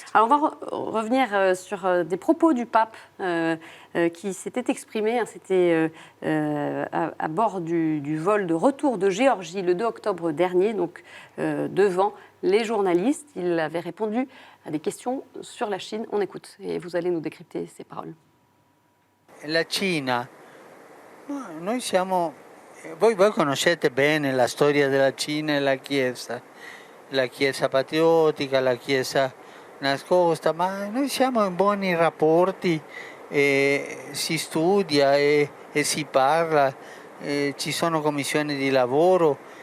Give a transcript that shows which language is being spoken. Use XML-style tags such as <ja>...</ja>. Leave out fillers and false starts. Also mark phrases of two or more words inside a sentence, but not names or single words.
<fr>Alors on va revenir sur des propos du pape qui s'était exprimé, c'était à bord du vol de retour de Géorgie le 2 octobre dernier, donc devant les journalistes. Il avait répondu à des questions sur la Chine. On écoute et vous allez nous décrypter ces paroles.</fr> <it>La Cina, noi siamo, voi conoscete bene la storia della Cina e la Chiesa patriottica, la Chiesa nascosta, ma noi siamo in buoni rapporti, si studia e si parla, ci sono commissioni di lavoro.</it>